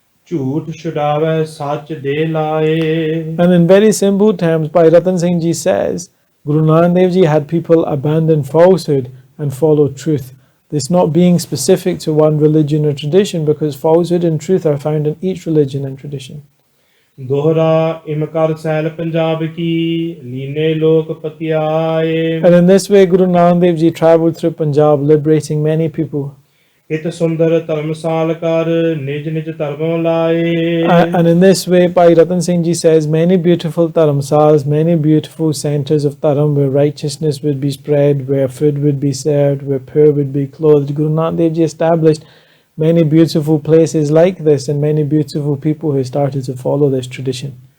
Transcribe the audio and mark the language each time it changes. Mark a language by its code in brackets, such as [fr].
[pa] ਝੂਠ ਛੁਡਾਵੈ ਸੱਚ ਦੇ ਲਾਏ. [en] And in very simple terms, Bhai Rattan Singh Ji says, Guru Nanak Dev Ji had people abandon falsehood and follow truth. This not being specific to one religion or tradition, because falsehood and truth are found in each religion and tradition. [pa] ਦੋਹਰਾ ਇਮਕਰ cell Punjab ਕੀ ਲੀਨੇ ਲੋਕ ਪਤਿਆਏ. [en] And in this way, Guru Nanak Dev Ji traveled through Punjab, liberating many people. [pa] ਹਿਤ ਸੁੰਦਰ ਧਰਮਸਾਲ ਕਰ ਨਿਜ ਨਿਜ ਧਰਮ ਲਾਏ. [en] And in this way, Bhai Rattan Singh Ji says, many beautiful dharamsalas, many beautiful centers of dharam where righteousness would be spread, where food would be served, where poor would be clothed. Guru Nanak Dev Ji established many beautiful places like this and many beautiful people who started to follow this tradition.